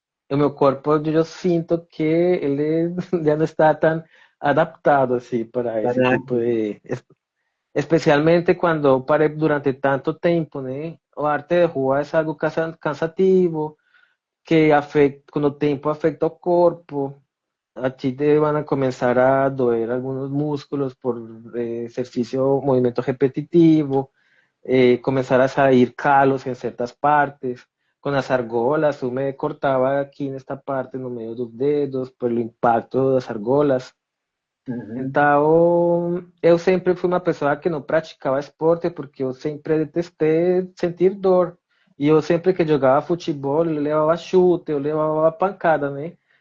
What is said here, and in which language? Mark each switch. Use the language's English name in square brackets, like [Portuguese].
[Portuguese] O meu corpo, eu sinto que ele já não está tão adaptado assim para esse tipo Fanático. de, especialmente quando eu parei durante tanto tempo, né? O arte de rua é algo cansativo, que afeta, com o tempo afeta o corpo. [Spanish] a ti te van a comenzar a doer algunos músculos por ejercicio, movimiento repetitivo, comenzar a salir calos en ciertas partes. Con las argolas, [Portuguese] eu me cortaba aqui nesta parte, no meio dos dedos, pelo impacto das argolas. Ujú. Então, eu sempre fui uma pessoa que não praticava esporte porque eu sempre detestei sentir dor. E eu sempre que jogava futebol, eu levava chute, eu levava pancada, né?